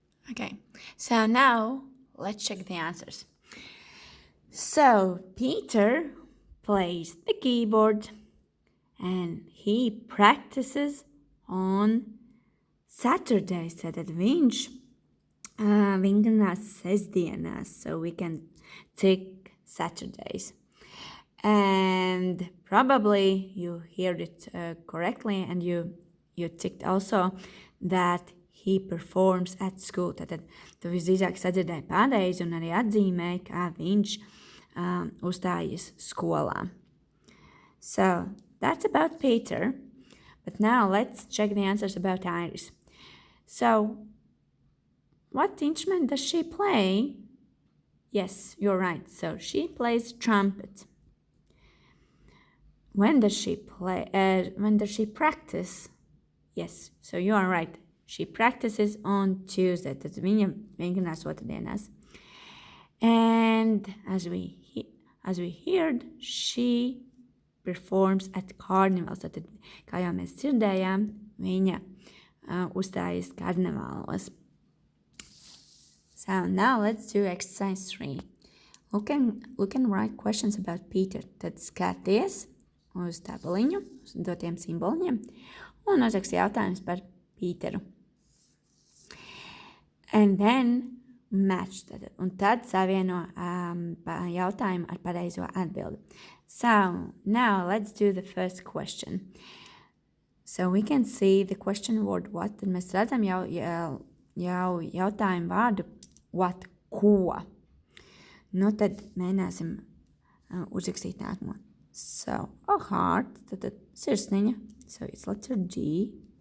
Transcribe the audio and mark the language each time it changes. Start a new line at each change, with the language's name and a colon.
English: Okay, so now let's check the answers. So Peter plays the keyboard and he practices on Saturdays.
Latvian: Tad viņš vingrinās sestdienās,
English: so we can tick Saturdays. And probably you heard it correctly and you you ticked also that he performs at school.
Latvian: Tātad tu visdrīzāk sadzirdēji pareizi un arī atzīmēji, kā viņš uzstājas skolā.
English: So that's about Peter. But now let's check the answers about Iris. So, what instrument does she play? Yes, you're right. So she plays trumpet. When does she play? When does she practice? Yes, so you are right. She practices on Tuesday.
Latvian: Tad viņa vingrinās otrdienās.
English: And as we heard, she performs at carnivals.
Latvian: Tad, kā jau mēs dzirdējām, viņa uzstājas karnevālos.
English: So now let's do exercise 3. Look and write questions about Peter.
Latvian: Tad skaties uz tabeliņu, uz dotiem simboliņiem, un uzraksti jautājumus par Pīteru.
English: And then match.
Latvian: Un tad savieno jautājumu ar pareizo atbildi.
English: So now let's do the first question. So we can see the question word what.
Latvian: Tad mēs redzam jau jautājumu vārdu what, ko. Nu tad mēģināsim uzrakstīt nākamo.
English: So a heart,
Latvian: tad sirsniņa.
English: So it's letter G.